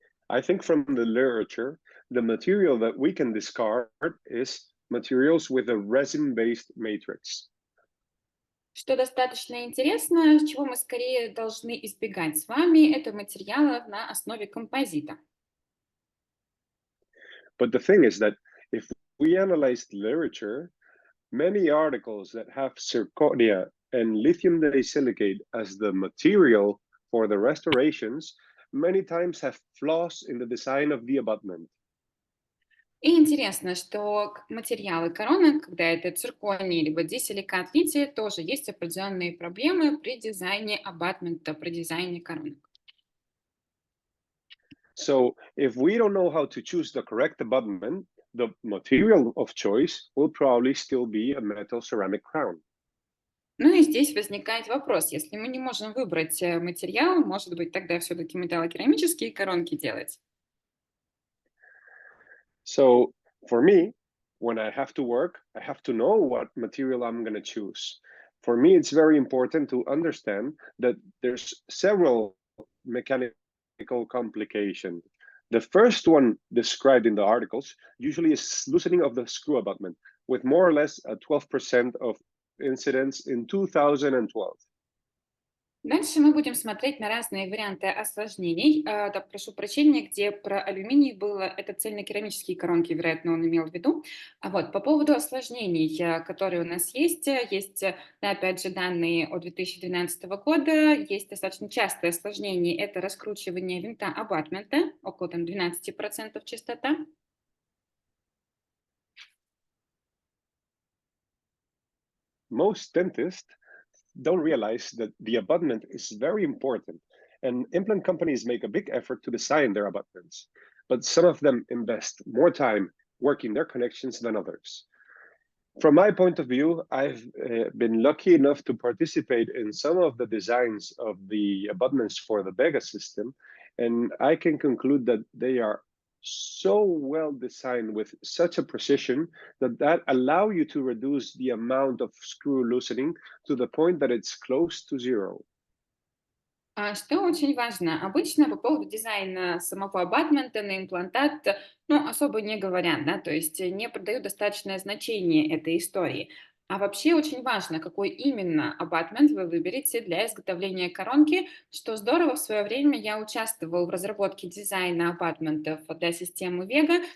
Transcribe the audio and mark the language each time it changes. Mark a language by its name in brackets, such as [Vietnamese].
[English] I think from the literature, the material that we can discard is materials with a resin-based matrix. [Russian] Что достаточно интересно, чего мы скорее должны избегать с вами, это материалов на основе композита. [English] But the thing is that if we analyze the literature, many articles that have zirconia and lithium disilicate as the material for the restorations many times have flaws in the design of the abutment. [Russian] И интересно, что материалы короны, когда это цирконий либо дисиликат лития, тоже есть определенные проблемы при дизайне абатмента, при дизайне коронок. [English] So if we don't know how to choose the correct abutment, the material of choice will probably still be a metal ceramic crown. [Russian] Ну и здесь возникает вопрос, если мы не можем выбрать материал, может быть, тогда все-таки металлокерамические коронки делать? [English] So for me, when I have to work, I have to know what material I'm going to choose. For me, it's very important to understand that there's several mechanical complications. The first one described in the articles usually is loosening of the screw abutment, with more or less a 12% of incidence in 2012. [Russian] Дальше мы будем смотреть на разные варианты осложнений. Да, прошу прощения, где про алюминий было, это цельнокерамические коронки, вероятно, он имел в виду. А вот по поводу осложнений, которые у нас есть, да, опять же, данные от 2012 года, есть достаточно частое осложнение, это раскручивание винта абатмента, около там 12% частота. [English] Most dentists don't realize that the abutment is very important, and implant companies make a big effort to design their abutments, but some of them invest more time working their connections than others. From my point of view, I've been lucky enough to participate in some of the designs of the abutments for the VEGA system, and I can conclude that they are so well designed with such a precision that allow you to reduce the amount of screw loosening to the point that it's close to zero. [Russian] Что очень важно, обычно по поводу дизайна самого абатмента на имплантат, ну, особо не говорят, да, то есть не придают достаточное значение этой истории. А вообще очень важно, какой именно абатмент вы выберете для изготовления коронки, что здорово, в свое время я участвовал в разработке дизайна абатментов для системы VEGA.